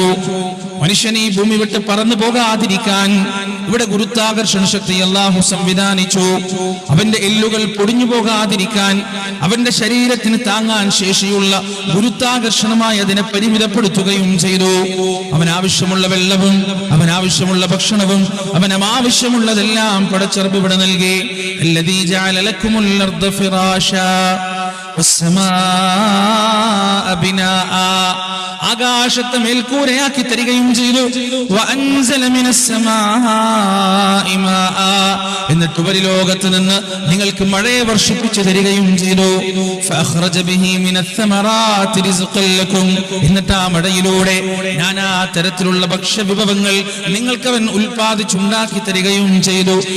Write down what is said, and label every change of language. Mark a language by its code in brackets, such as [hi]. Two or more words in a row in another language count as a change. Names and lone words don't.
[ml] മനുഷ്യൻ ഈ ഭൂമി വിട്ട് പറന്നു പോകാതിരിക്കാൻ ഇവിടെ ഗുരുത്വാകർഷണ ശക്തി അല്ലാഹു സംവിധാനിച്ചു. അവന്റെ എല്ലുകൾ പൊടിഞ്ഞു പോകാതിരിക്കാൻ അവന്റെ ശരീരത്തിന് താങ്ങാൻ ശേഷിയുള്ള ഗുരുത്വാകർഷണമായി അതിനെ പരിമിതപ്പെടുത്തുകയും ചെയ്തു. അവനാവശ്യമുള്ള വെള്ളവും അവനാവശ്യമുള്ള ഭക്ഷണവും അവനാവശ്യമുള്ളതെല്ലാം പടച്ചറബ് ഇവിടെ നൽകി. [ar] الذي جعل لكم الأرض فراشا والسماء بناء, [ml] ആകാശത്തെ മേൽക്കൂരയാക്കി തരികയും ചെയ്തു. [ar] وأنزل من السماء ماء, [ml] എന്നിട്ട് ഉപരിലോകത്ത് നിന്ന് നിങ്ങൾക്ക് മഴയെ വർഷിപ്പിച്ചു തരികയും ചെയ്തു. [ar] فأخرج به من الثمرات رزقا لكم, [ml] എന്നിട്ട് ആ മഴയിലൂടെ നാനാ തരത്തിലുള്ള ഭക്ഷ്യവിഭവങ്ങൾ നിങ്ങൾക്കവൻ ഉൽപ്പാദിച്ചുണ്ടാക്കി തരികയും ചെയ്തു.